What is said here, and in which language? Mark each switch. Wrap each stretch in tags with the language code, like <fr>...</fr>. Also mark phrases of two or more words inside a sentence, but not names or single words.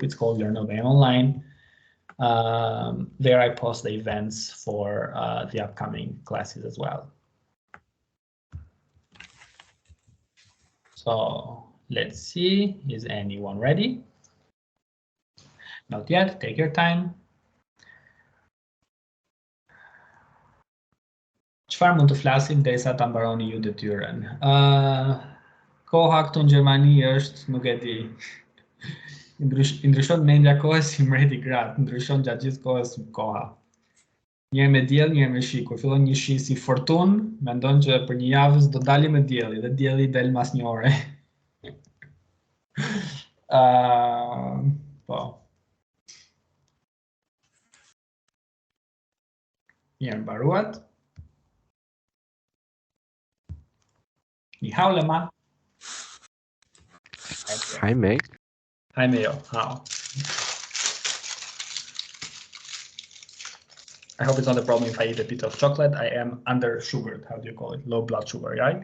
<en>It's called Learn Albanian Online. There I post the events for the upcoming classes as well. So let's see, is anyone ready? Not yet, take your time.</en> <sq>Çfarë mund të flasim derisa ta mbaroni ju detyrën? Koha këtu në Gjermani është, nuk e di. Ndryshon mendja kohës si mreti gratë, ndryshon gjatë gjithë kohës koha. Njëherë me diell, njëherë me shi. Kur fillon një shi si fortunë, mendon që për një javë do dalim me dielli, dhe dielli del mas një ore. Po. Mirë, mbaruat.</sq> <zh>你好了吗.</zh> <en>Hi, Meg. Hi, Mayo. How? I hope it's not a problem if I eat a bit of chocolate. I am under sugared. How do you call it? Low blood sugar, right?</en>